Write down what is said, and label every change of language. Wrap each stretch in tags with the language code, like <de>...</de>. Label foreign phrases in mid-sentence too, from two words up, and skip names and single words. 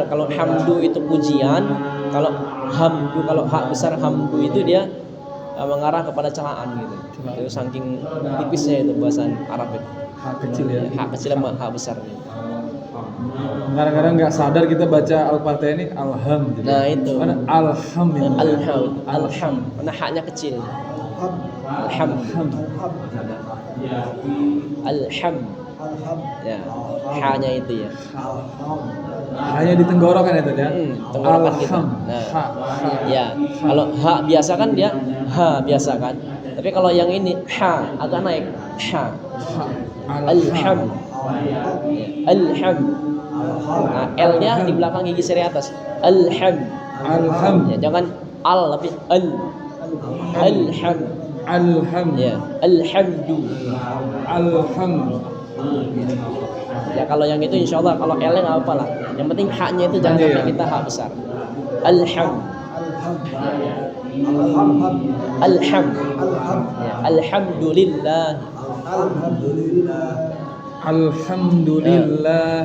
<id>Kalau hamdu itu pujian, kalau hamdu, kalau hak besar hamdu itu dia mengarah kepada celaan gitu. Itu saking tipisnya itu bahasa Arab itu. Hak kecil ya. Hak kecil sama hak besar. Kadang-kadang nggak sadar kita baca Al-Fatihah ini alham gitu. Nah itu. Mana alhamdulillah. Alham. Karena haknya kecil. Alham. Alham. Ya. Haknya itu ya. Hanya di tenggorokan ya tadi ya. Tenggorokan kita. Alham. Nah, Ha. ya. Kalau ha biasa kan dia ha biasa kan. Tapi kalau yang ini ha agak naik. Ha. Ha. Alham. Alham. Nah, L-nya di belakang gigi seri atas. Alham. Alham. Ya, jangan al tapi al. Alham. Alham. Ya, alhamdu. Alham. Ya kalau yang itu</id> <ar>insya Allah,</ar> <id>kalau L-nya nggak apa-apa lah. Yang penting haknya itu jangan sampai kita hak besar. Alham. Alham. Ya, alhamdulillah. Alhamdulillah.</id>